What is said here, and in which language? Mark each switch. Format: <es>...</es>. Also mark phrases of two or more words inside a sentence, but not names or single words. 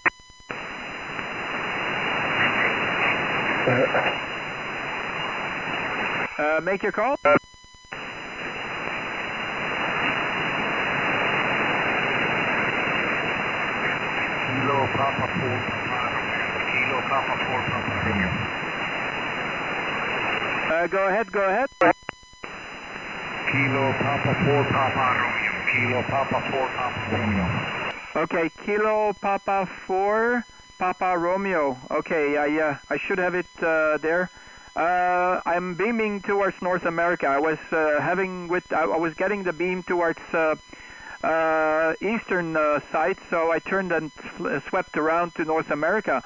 <en>Make your call. Kilo Papa 4 Papa Romeo. Go ahead. Kilo Papa 4 Papa Romeo. Kilo Papa 4 Papa Romeo. Okay, Kilo Papa 4 Papa Romeo. Okay, I should have it there. I'm beaming towards North America. I was getting the beam towards eastern side, so I turned and swept around to North America.</en>